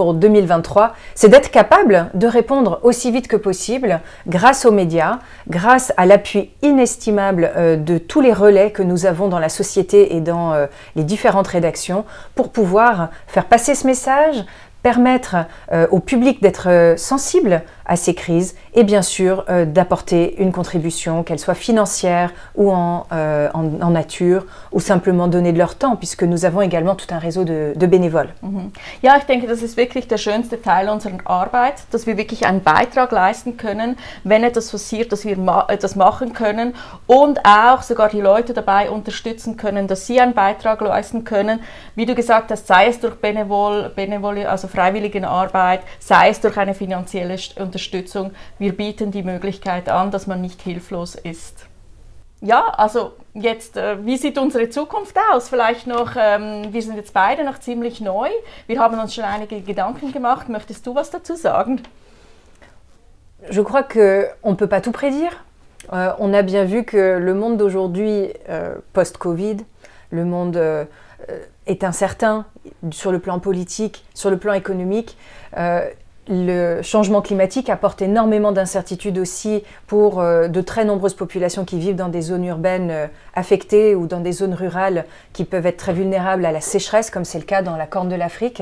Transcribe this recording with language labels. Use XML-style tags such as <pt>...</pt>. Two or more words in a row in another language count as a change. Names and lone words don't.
<fr>pour 2023, c'est d'être capable de répondre aussi vite que possible grâce aux médias, grâce à l'appui inestimable de tous les relais que nous avons dans la société et dans les différentes rédactions pour pouvoir faire passer ce message, permettre au public d'être sensible à ces crises et bien sûr d'apporter une contribution, qu'elle soit financière ou en nature ou simplement donner de leur temps, puisque nous avons également tout un réseau de bénévoles.</fr> <de>Ja, ich denke, das ist wirklich der schönste Teil unserer Arbeit, dass wir wirklich einen Beitrag leisten können, wenn etwas passiert, dass wir etwas machen können und auch sogar die Leute dabei unterstützen können, dass sie einen Beitrag leisten können. Wie du gesagt hast, sei es durch Benevol, also Freiwilligenarbeit, sei es durch eine finanzielle Unterstützung. Wir bieten die Möglichkeit an, dass man nicht hilflos ist. Ja, also jetzt, wie sieht unsere Zukunft aus? Vielleicht noch, wir sind jetzt beide noch ziemlich neu. Wir haben uns schon einige Gedanken gemacht. Möchtest du was dazu sagen?</de> <fr>Je crois qu'on ne peut pas tout prédire. On a bien vu que le monde d'aujourd'hui, post-Covid, le monde est incertain sur le plan politique, sur le plan économique. Le changement climatique apporte énormément d'incertitudes aussi pour de très nombreuses populations qui vivent dans des zones urbaines affectées ou dans des zones rurales qui peuvent être très vulnérables à la sécheresse, comme c'est le cas dans la Corne de l'Afrique.</fr>